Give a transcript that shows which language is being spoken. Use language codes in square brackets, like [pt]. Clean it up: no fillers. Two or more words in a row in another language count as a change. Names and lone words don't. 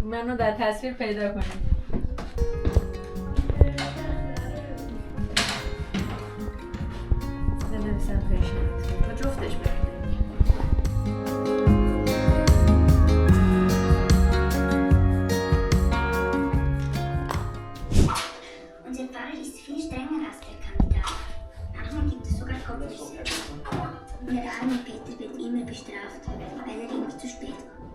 [fa] رو در تصویر پیدا کنیم. بنویسم پیشنهاد با جفتش بریم. [de] Unser Pfarrer ist viel strenger als der Kandidat. Manchmal gibt es sogar Kopfschüsse. Der arme Peter wird immer bestraft, weil er immer zu spät kommt.